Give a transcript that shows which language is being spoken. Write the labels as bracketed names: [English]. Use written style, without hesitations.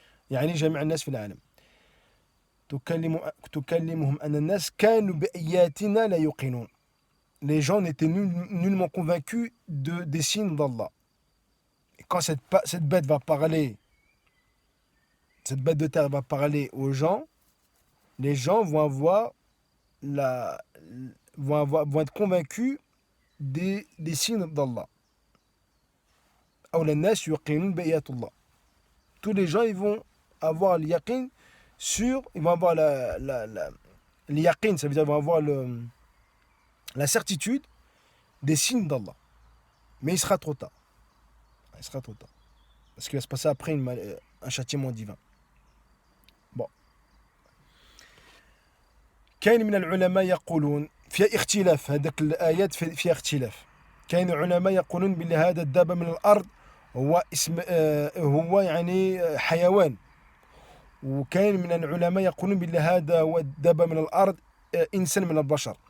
[Arabic] يعني جميع الناس في العالم. تكلمهم أن الناس كانوا بآياتنا لا يوقنون. [French] Les gens n'étaient nullement convaincus des signes d'Allah. Et quand cette bête va parler, cette bête de terre va parler aux gens, les gens vont être convaincus des signes d'Allah. [Arabic] أو الناس يوقنون بآيات الله. [French] Tous les gens ils vont avoir le yaqin ils vont avoir le yaqin, ça veut dire ils vont avoir la certitude des signes d'Allah. Mais il sera trop tard. Il sera trop tard. Parce qu'il va se passer après un châtiment divin. Bon. [Arabic] كاين من العلماء يقولون في اختلاف هذاك الآيات في اختلاف. كاين علماء يقولون بأن هذا الدابة من الأرض هو يعني حيوان. وكاين من العلماء يقولون بأن هذا هو الدابة من الأرض إنسان من البشر.